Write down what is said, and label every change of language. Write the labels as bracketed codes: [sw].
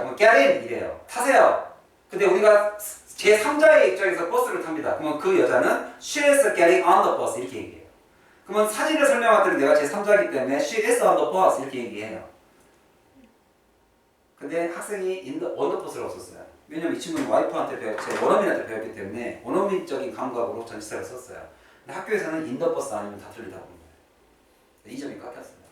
[ko] 그럼 [en] get in [ko] 이래요. 타세요. 근데 우리가 제 3자의 입장에서 버스를 탑니다. 그러면 그 여자는 [en] she is getting on the bus [ko] 이렇게 얘기해요. 그러면 사진을 설명할 때는 내가 제 3자이기 때문에 [en] she is on the bus [ko] 이렇게 얘기해요. 근데 학생이 [en] on the bus [ko] 라고 썼어요. 왜냐면 이 친구는 와이프한테 제 원어민한테 배웠기 때문에 원어민적인 감각으로 전치사를 썼어요. 근데 학교에서는 [en] in the bus [ko] 아니면 다 틀리다고 하는 거예요. 이 점이 깎였어요.